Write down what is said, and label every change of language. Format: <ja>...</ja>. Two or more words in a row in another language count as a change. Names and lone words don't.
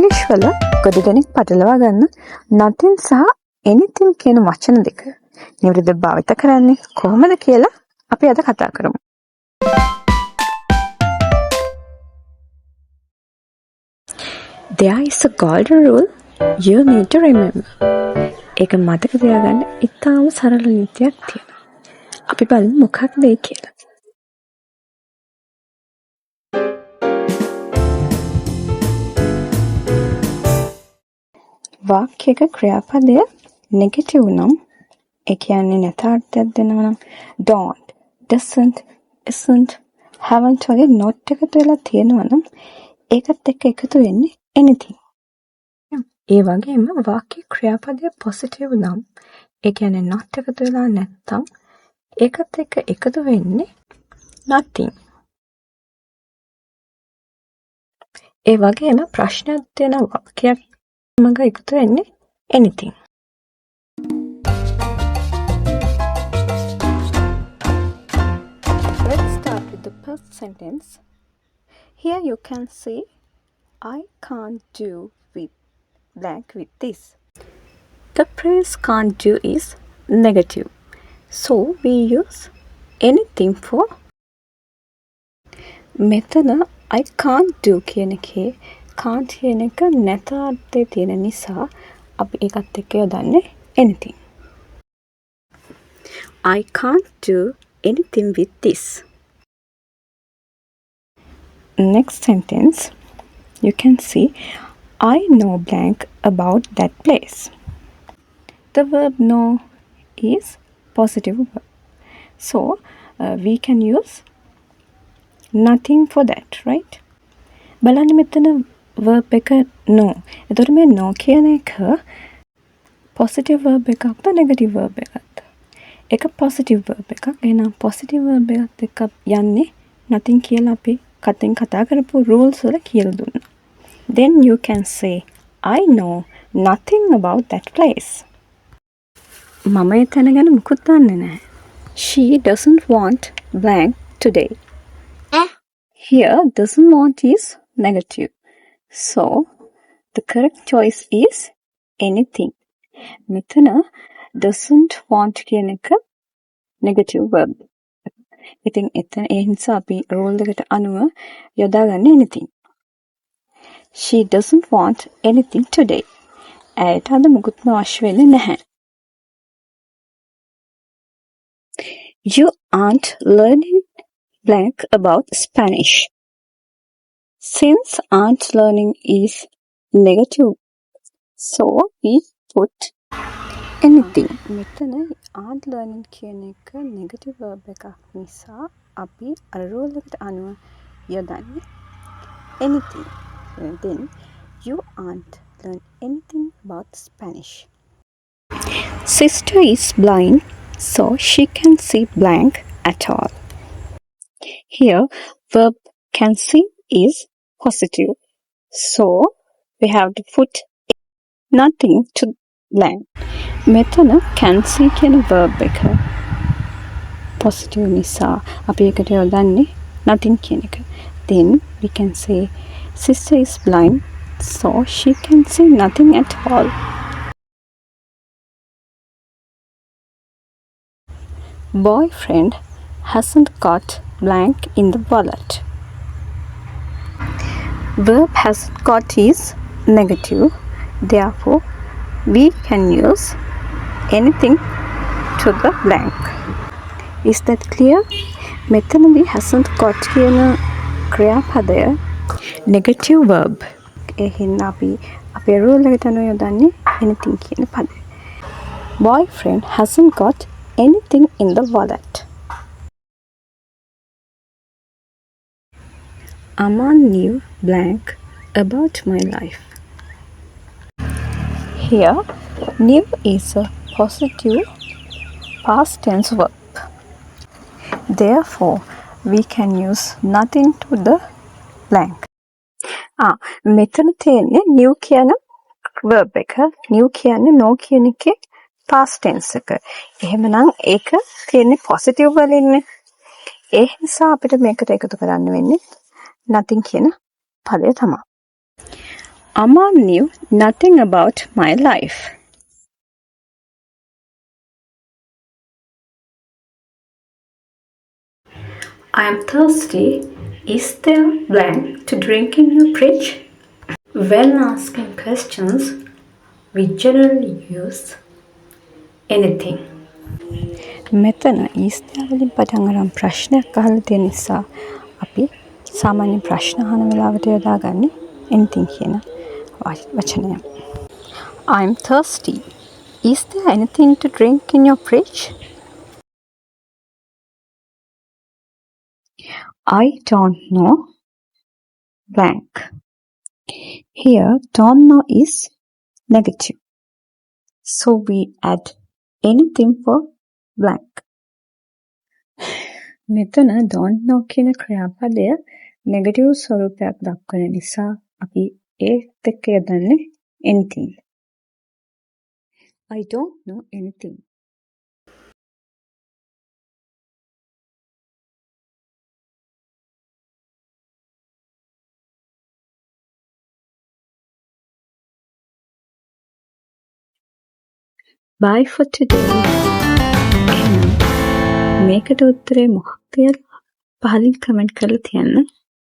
<si>කළ ගොඩ දෙනෙක් පටලවා ගන්න nothing සහ anything කියන වචන දෙක නිවැරදිව භාවිත කරන්නේ කොහොමද කියලා අපි අද කතා කරමු.</si> <en>There is a golden rule you need to remember.</en> <si>ඒක මතක තියාගන්න ඉතාම සරල නීතියක් තියෙනවා. අපි බලමු මොකක්ද ඒ කියලා. වාක්‍යයක ක්‍රියාපදය නෙගටිව් නම් ඒ කියන්නේ නැතාර්ථයක් දෙනවා නම්</si> <en>don't, doesn't, isn't, haven't</en> <si>වගේ not එකතු වෙලා තියෙනවා නම් ඒකත් එක්ක එකතු වෙන්නේ anything. ඒ වගේම වාක්‍ය ක්‍රියාපදය positive නම් ඒ කියන්නේ not එකතු වෙලා නැත්තම් ඒකත් එක්ක එකතු වෙන්නේ nothing. ඒ වගේම ප්‍රශ්නයක් දෙන වාක්‍යයක් මග එකතු වෙන්නේ anything.</si> <en>Let's start with the first sentence. Here you can see I can't do with blank with this. The phrase can't do is negative. So we use anything for.</en> <si>මෙතන</si> <en>I can't do</en> <si>කියන එකේ can't කියන එක නැතාර්ථයේ තියෙන නිසා අපි ඒකත් එක්ක යොදන්නේ anything.</si> <en>I can't do anything with this. Next sentence, you can see I know blank about that place. The verb know is positive verb. So we can use nothing for that, right?</en> <si>බලන්න මෙතන verb එක no. එතකොට මේ no කියන එක</si> <en>positive verb</en> <si>එකක්ද</si> <en>negative verb</en> <si>එකක්ද? ඒක</si> <en>positive verb</en> <si>එකක්. එහෙනම්</si> <en>positive verb</en> <si>එකත් එක්ක යන්නේ nothing කියලා අපි කතෙන් කතා කරපු rules වල කියලා දුන්නා.</si> <en>Then you can say I know nothing about that place.</en> <si>මම එතන ගැන මුකුත් දන්නේ නැහැ.</si> <en>She doesn't want blank today. Here doesn't want is negative. So the correct choice is anything.</en> <si>මෙතන</si> <en>doesn't want</en> <si>කියන එක</si> <en>negative verb.</en> <si>ඉතින් එතන ඒ නිසා අපි rule එකට අනුව යොදාගන්නේ anything.</si> <en>She doesn't want anything today.</en> <si>ඇයට අද මුකුත්ම අවශ්‍ය වෙන්නේ නැහැ.</si> <en>You aren't learning blank about Spanish. Since aren't learning is negative, so we put anything.</en> <si>මෙතන</si> <en>aren't learning</en> <si>කියන එක</si> <en>negative verb</en> <si>එකක් නිසා අපි අර rule එකට අනුව යොදන්නේ anything.</si> <en>Then you aren't learn anything about Spanish. Sister is blind, so she can see blank at all. Here verb can see is positive. So we have to put nothing to blank.</en> <si>මෙතන</si> <en>can see</en> <si>කියන verb එක positive නිසා අපි ඒකට යොදන්නේ nothing කියන එක.</si> <en>Then we can say sister is blind, so she can see nothing at all. Boyfriend hasn't got blank in the wallet. Verb hasn't got is negative. Therefore, we can use anything to the blank. Is that clear?</en> <si>මෙතනදී</si> <en>hasn't got</en> <si>කියන ක්‍රියාපදය</si> <en>negative verb.</en> <si>එහෙනම් අපි අපේ rule එකට අනුව යොදන්නේ anything කියන පදය.</si> <en>Boyfriend hasn't got anything in the wallet. Aman knew blank about my life. Here, knew is a positive past tense verb. Therefore, we can use nothing to the blank.</en> <si>මෙතන තියෙන්නේ new කියන verb එක. new කියන්නේ no කියන එකේ</si> <en>past tense</en> <si>එක. එහෙමනම් ඒක තියෙන්නේ positive වලින්නේ. ඒ නිසා අපිට මේකට එකතු කරන්න වෙන්නේ nothing කියන පදය තමයි.</si> <en>Amma knew nothing about my life. I am thirsty. Is there blank to drink in your fridge? When asking questions, we generally use anything.</en> <si>මෙතන ඊස්තෑවලින් පටන් අරන් ප්‍රශ්නයක් අහලා තියෙන නිසා අපි සාමාන්‍ය ප්‍රශ්න අහන වෙලාවට යොදාගන්නේ anything කියන වචනය.</si> <en>I'm thirsty. Is there anything to drink in your fridge? I don't know blank. Here don't know is negative. So we add anything for blank. මෙතන don't know කියන ක්‍රියාපදය නෙගටිව් ස්වරූපයක් දක්වන නිසා අපි ඒත් එක්ක යොදන්නේ anything. I don't know anything. Bye for today.</en> <si>එහෙනම් මේකට උත්තරේ මොකක්ද කියලා පහලින් කමෙන්ට් කරලා තියන්න.</si>